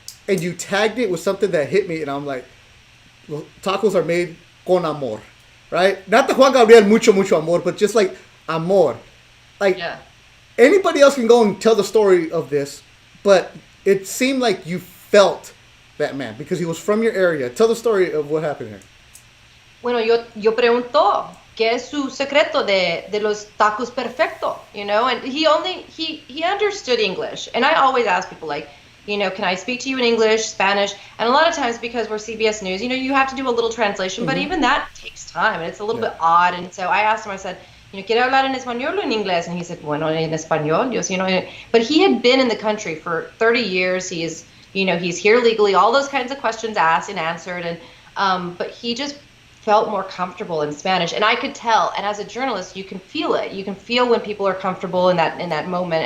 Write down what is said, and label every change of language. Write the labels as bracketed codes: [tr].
[en] And you tagged it with something that hit me. And I'm like, well, tacos are made [es] con amor. [en] Right? Not the Juan Gabriel [es] mucho, mucho amor, [en] but just like amor. Like, Yeah. anybody else can go and tell the story of this, but it seemed like you felt that man because he was from your area. Tell the story of what happened here. [es] Bueno, yo pregunto, ¿qué es su secreto de los tacos perfecto? [en] You know, and he understood English. And I always ask people like, you know, can I speak to you in English, Spanish? And a lot of times because we're CBS News, you know, you have to do a little translation, but even that takes time and it's a little bit odd. And so I asked him, I said, you know, [es] ¿quiere hablar en español o en inglés? [en] And he said, [es] bueno, en español. [en] Yo, you know, but he had been in the country for 30 years. He is, you know, he's here legally, all those kinds of questions asked and answered. And, but he just felt more comfortable in Spanish. And I could tell, and as a journalist, you can feel it. You can feel when people are comfortable in that moment.